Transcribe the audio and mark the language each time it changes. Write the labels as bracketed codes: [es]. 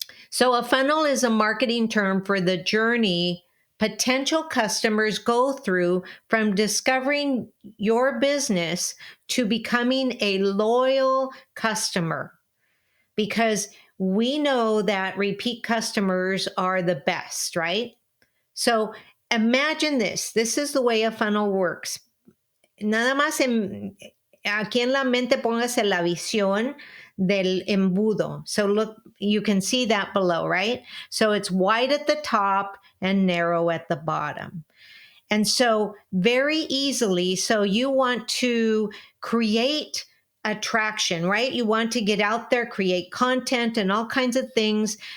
[en] So a funnel is a marketing term for the journey potential customers go through from discovering your business to becoming a loyal customer. Because we know that repeat customers are the best, right? So imagine this. This is the way a funnel works. [es] Nada más aquí en la mente póngase la visión del embudo. [en] So look, you can see that below, right? So it's wide at the top and narrow at the bottom. And so very easily, so you want to create attraction, right? You want to get out there, create content and all kinds of things.